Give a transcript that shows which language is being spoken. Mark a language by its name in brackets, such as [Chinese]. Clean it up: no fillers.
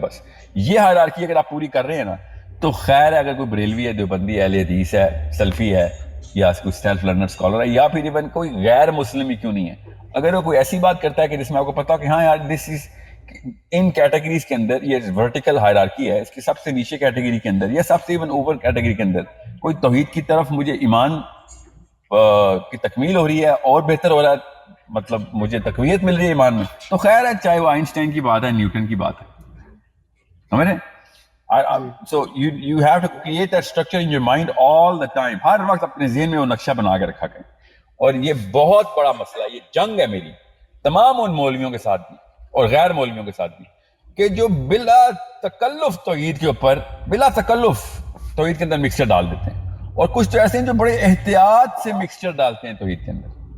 [Urdu] بس یہ ہائرارکی اگر آپ پوری کر رہے ہیں نا تو خیر ہے, اگر کوئی بریلوی ہے, دیوبندی ہے, اہل حدیث ہے, سلفی ہے, یا کوئی سیلف لرنر اسکالر ہے, یا پھر ایون کوئی غیر مسلم ہی کیوں نہیں ہے, اگر وہ کوئی ایسی بات کرتا ہے کہ جس میں آپ کو پتا ہو کہ ہاں یار [English] this is in categories [Urdu] کے اندر یہ ورٹیکل ہائرارکی ہے, اس کی سب سے نیچے کیٹیگری کے اندر یا سب سے ایون اوور کیٹیگری کے اندر کوئی توحید کی طرف مجھے ایمان کی تکمیل ہو رہی ہے اور بہتر ہو رہا ہے, مطلب مجھے تقویت مل رہی ہے ایمان میں, تو خیر ہے, چاہے وہ آئنسٹائن کی بات ہے, نیوٹن کی بات ہے. سمجھ رہے ہیں؟ [English] So you have to create that structure in your mind all the time. [Urdu] ہر وقت اپنے ذہن میں وہ نقشہ بنا کے رکھا کریں. اور یہ بہت بڑا مسئلہ, یہ جنگ ہے میری تمام ان مولویوں کے ساتھ بھی اور غیر مولویوں کے ساتھ بھی, کہ جو بلا تکلف توحید کے اوپر, بلا تکلف توحید کے اندر مکسچر ڈال دیتے ہیں, اور کچھ تو ایسے ہیں جو بڑے احتیاط سے مکسچر ڈالتے ہیں توحید کے اندر.